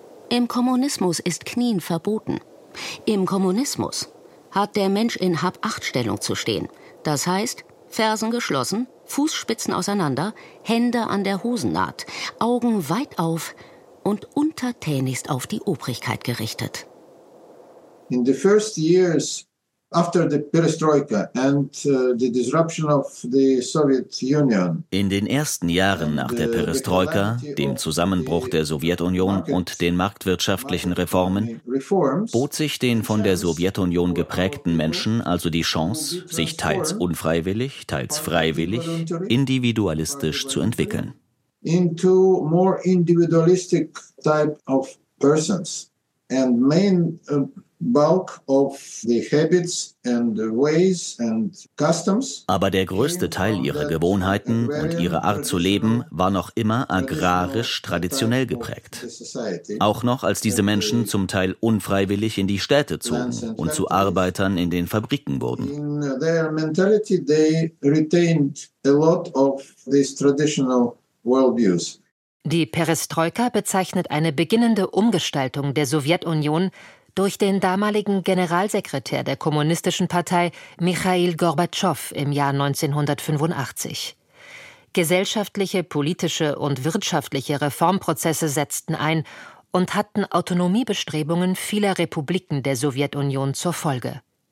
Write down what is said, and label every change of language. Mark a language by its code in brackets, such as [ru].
[de] Im Kommunismus ist Knien verboten. Im Kommunismus hat der Mensch in Hab-Acht-Stellung zu stehen. Das heißt, Fersen geschlossen, Fußspitzen auseinander, Hände an der Hosennaht, Augen weit auf, und untertänigst auf die Obrigkeit gerichtet. [en] In the first years after the perestroika and the disruption of the Soviet Union. [de] In den ersten Jahren nach der Perestroika, dem Zusammenbruch der Sowjetunion und den marktwirtschaftlichen Reformen, bot sich den von der Sowjetunion geprägten Menschen also die Chance, sich teils unfreiwillig, teils freiwillig, individualistisch zu entwickeln. [en] Into more individualistic type of persons. and main bulk of the habits and the ways and customs. [de] Aber der größte Teil ihrer Gewohnheiten und ihrer Art zu leben war noch immer agrarisch traditionell geprägt. Auch noch, als diese Menschen zum Teil unfreiwillig in die Städte zogen und zu Arbeitern in den Fabriken wurden. [en] In their mentality they retained a lot of these traditional worldviews. [de] Die Perestroika bezeichnet eine beginnende Umgestaltung der Sowjetunion durch den damaligen Generalsekretär der Kommunistischen Partei Michail Gorbatschow im Jahr 1985. Gesellschaftliche, politische und wirtschaftliche Reformprozesse setzten ein und hatten Autonomiebestrebungen vieler Republiken der Sowjetunion zur Folge.